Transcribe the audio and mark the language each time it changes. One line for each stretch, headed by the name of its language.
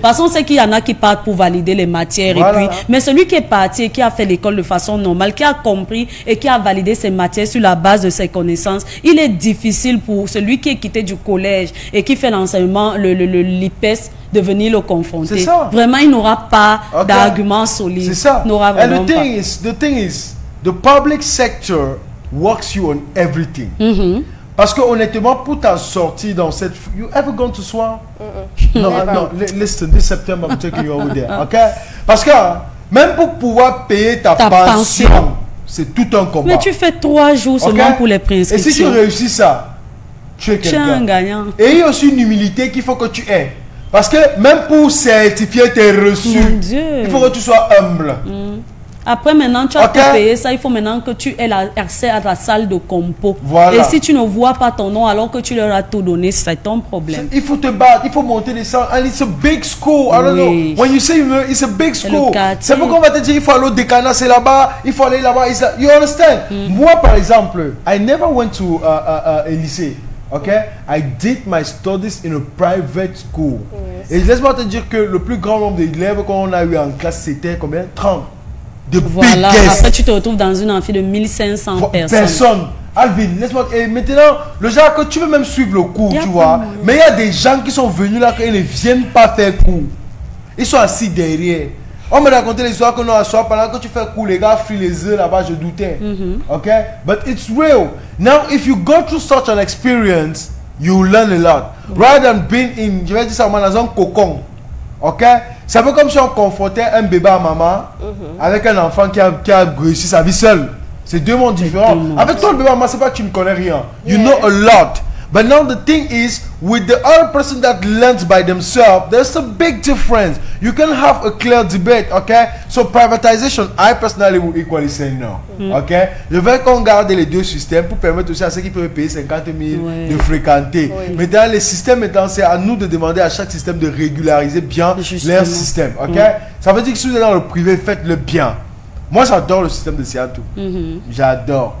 French: Parce qu'on sait qu'il y en a qui partent pour valider les matières. Mais celui qui est parti et qui a fait l'école de façon normale, qui a compris et qui a validé ses matières sur la base de ses connaissances, il est difficile pour celui qui est quitté du collège et qui fait l'enseignement, l'IPES, de venir le confronter. Vraiment, il n'aura pas d'argument solide. C'est ça.
English: The thing is, the public sector works you on everything.
French: Parce que honnêtement, pour ta sortie dans cette...
English: You ever gone to Swan? No, listen, this September I'm taking you over there, okay?
French: Parce que même pour pouvoir payer ta pension, c'est tout un combat. Mais tu fais 3 jours seulement pour les préinscriptions. Et si tu réussis ça, tu es quelqu'un. Un gagnant. Et il y a aussi une humilité qu'il faut que tu aies. Parce que même pour certifier tes reçus, il faut que tu sois humble. Après, maintenant, tu as payé ça. Il faut maintenant que tu aies accès à ta salle de compo. Voilà. Et si tu ne vois pas ton nom alors que tu leur as tout donné, c'est ton problème. Il faut te battre, il faut monter les salles.
English: And it's a big school. I don't know. When you say it's a big school,
French: c'est pourquoi on va te dire il faut aller au décanat, c'est là-bas, il faut aller là-bas.
English: You understand?
French: Moi, par exemple,
English: I never went to a lycée. Okay? I did my studies in a private school.
French: Et laisse-moi te dire que le plus grand nombre d'élèves qu'on a eu en classe, c'était combien? 30. Voilà, après tu te retrouves dans une amphi de 1500 personnes. Alvin, laisse-moi... Et maintenant, le genre que tu veux même suivre le cours, tu vois. Mais il y a des gens qui sont venus là, qu'ils ne viennent pas faire cours. Ils sont assis derrière. On me racontait l'histoire que nous, à soir, pendant que tu fais cours, les gars frient les œufs là-bas, je doutais.
English: Ok? But it's real. Now, if you go through such an experience, you learn a lot. Rather than being in,
French: je vais dire ça, dans un cocon. Ok? C'est un peu comme si on confrontait un bébé à maman avec un enfant qui a réussi sa vie seul. C'est deux mondes différents. Avec toi, le bébé à maman, c'est pas que tu ne connais rien.
English: You know a lot. But now the thing is, with the other person that learns by themselves, there's a big difference. You can have a clear debate, okay? So privatization, I personally would equally say no, okay?
French: Je veux qu'on garde les deux systèmes pour permettre aussi à ceux qui peuvent payer 50 000 de fréquenter. Maintenant, les systèmes étant, c'est à nous de demander à chaque système de régulariser bien leur système, ok? Ça veut dire que si vous êtes dans le privé, faites-le bien. Moi, j'adore le système de Seattle. J'adore.